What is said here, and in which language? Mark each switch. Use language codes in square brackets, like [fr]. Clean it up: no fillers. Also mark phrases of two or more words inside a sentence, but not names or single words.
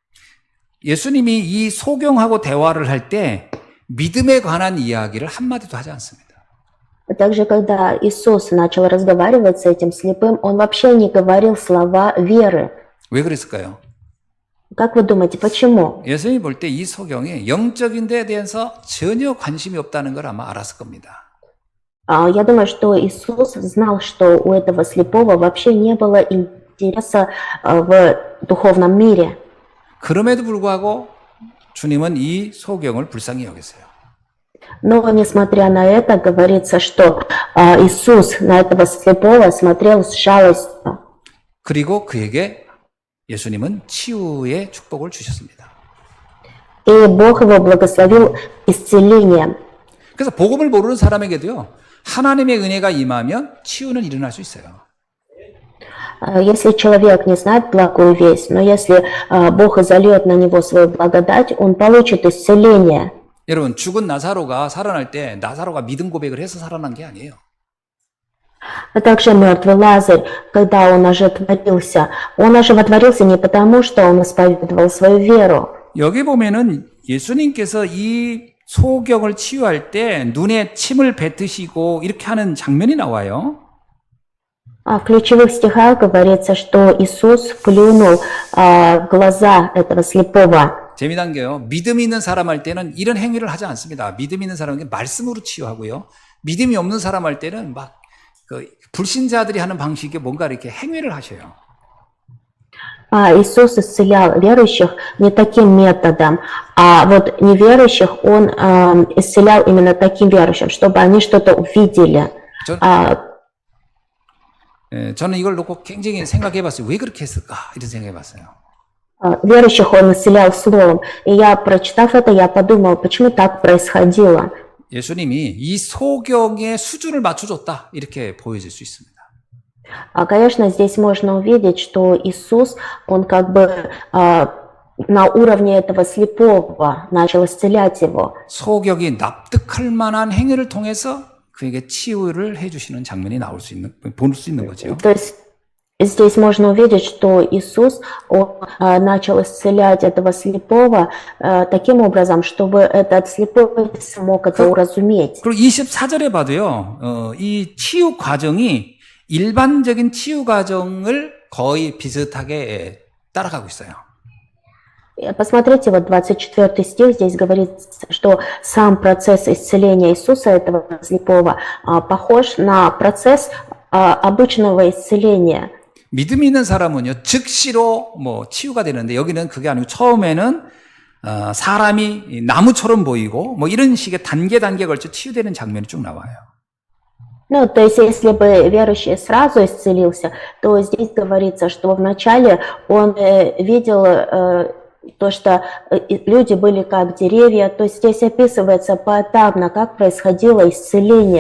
[ko] 예수님이 이 소경하고 대화를 할 때 믿음에 관한 이야기를 한마디도 하지 않습니다. [ru] Также, когда Иисус начал разговаривать с этим слепым, он вообще не говорил слова веры. [ko] 왜 그랬을까요? [ru] Как вы думаете, почему? [ko] 예수님이 볼 때 이 소경이 영적인 데에 대해서 전혀 관심이 없다는 걸 아마 알았을 겁니다. [ru] Я думаю, что Иисус знал, что у этого слепого вообще не было интереса в духовном мире. [ko] 그럼에도 불구하고 주님은 이 소경을 불쌍히 여겼어요. [ru] Но, несмотря на это, говорится, что Иисус на этого слепого смотрел с жалостью. [ko] 그리고 그에게 예수님은 치유의 축복을 주셨습니다. [ru] И Бог его благословил исцелением. [ko] 그래서 복음을 모르는 사람에게도요, 하나님의 은혜가 임하면 치유는 일어날 수 있어요. [ru] Если человек не знает благую весть, но если Бог изольет на него свою благодать, он получит исцеление. [ko] 여러분, 죽은 나사로가 살아날 때 나사로가 믿음 고백을 해서 살아난 게 아니에요. [ru] А также мертвый Лазарь, когда он оживотворился не потому, что он исповедовал свою веру. [ko] 여기 보면은 예수님께서 이 소경을 치유할 때 눈에 침을 뱉으시고 이렇게 하는 장면이 나와요. [ru] В ключевых стихах говорится, что Иисус плюнул в глаза этого слепого. [ko] 재미난 게요. 믿음이 있는 사람 할 때는 이런 행위를 하지 않습니다. 믿음이 있는 사람은 말씀으로 치유하고요. 믿음이 없는 사람 할 때는 막 그 불신자들이 하는 방식의 뭔가 이렇게 행위를 하셔요. [ru] Иисус исцелял верующих не таким методом, а вот неверующих Он исцелял именно таким верующим, чтобы они что-то увидели. [ko] 저는 이걸 놓고 굉장히 생각해 봤어요. 왜 그렇게 했을까? 이런 생각해 봤어요. [ru] Верующих Он исцелял словом. И я, прочитав это, я подумал, почему так происходило. [ko] 예수님이 이 소경의 수준을 맞춰줬다. 이렇게 보여질 수 있습니다. [ru] Конечно, здесь можно увидеть, что Иисус, Он как бы на уровне этого слепого начал исцелять его. [ko] 소경이 납득할 만한 행위를 통해서 그에게 치유를 해주시는 장면이 볼 수 있는 거죠. [ru] То есть здесь можно увидеть, что Иисус Он начал исцелять этого слепого таким образом, чтобы этот слепой смог это уразуметь. [ko] 그리고 24절에 봐도요, 이 치유 과정이 일반적인 치유 과정을 거의 비슷하게 따라가고 있어요. [ru] Посмотрите, вот 24 стих, здесь говорится, что сам процесс исцеления Иисуса, этого слепого, похож на процесс обычного исцеления. [ko] 믿음이 있는 사람은요, 즉시로 뭐 치유가 되는데 여기는 그게 아니고 처음에는 사람이 나무처럼 보이고 뭐 이런 식의 단계 걸쳐 치유되는 장면이 쭉 나와요. [ru] Ну, то есть, если бы верующий сразу исцелился, то здесь говорится, что вначале он видел то, что люди были как деревья, то есть здесь описывается поэтапно, как происходило исцеление.